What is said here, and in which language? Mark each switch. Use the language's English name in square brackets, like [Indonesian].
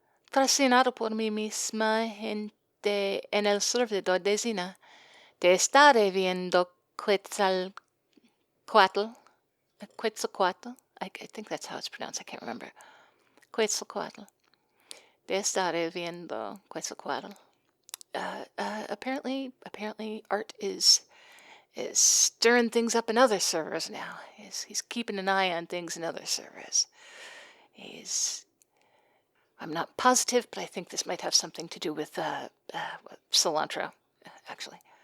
[Spanish] Fascinado por mí misma en el servidor de Zina. Te estaré viendo Quetzalcoatl. Quetzalcoatl? [English] I think that's how it's pronounced. I can't remember. Quetzalcoatl. [Spanish] Te estaré viendo Quetzalcoatl. [English] Apparently, Art is stirring things up in other servers now. He's keeping an eye on things in other servers. I'm not positive, but I think this might have something to do with cilantro, actually.